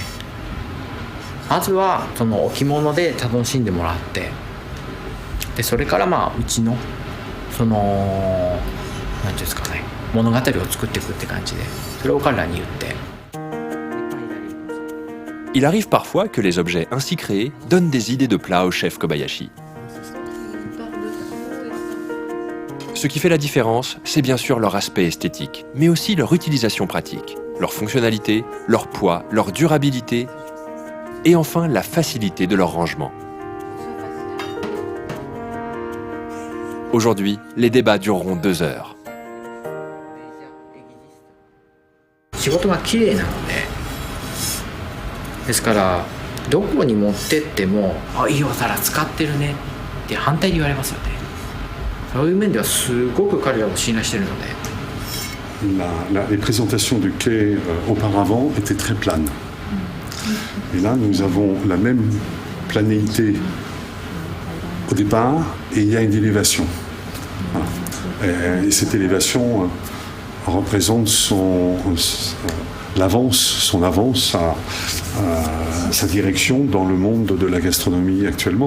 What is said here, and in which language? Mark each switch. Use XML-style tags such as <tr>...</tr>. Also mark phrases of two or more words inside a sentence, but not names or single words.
<ja>まずはその置物で楽しんでもらって、でそれからうちのその何ていうんですかね、物語を作っていくって感じで、それを彼らに言って。</ja> <fr>Il arrive parfois que les objets ainsi créés donnent des idées de plats au chef Kobayashi. Ce qui fait la différence, c'est bien sûr leur aspect esthétique, mais aussi leur utilisation pratique, leur fonctionnalité, leur poids, leur durabilité, et enfin la facilité de leur rangement. Aujourd'hui, les débats dureront 2 heures.</fr> <ja>仕事が綺麗なので、ですからどこに持ってってもいいお皿使ってるねって反対に言われますよね。そういう面ではすごく彼らを信頼してるので。</ja> <fr>Les présentations du quai auparavant étaient très planes. Et là, nous avons la même planéité au départ et il y a une élévation. Voilà. Et cette élévation représente son avance, sa direction dans le monde de la gastronomie actuellement.</fr>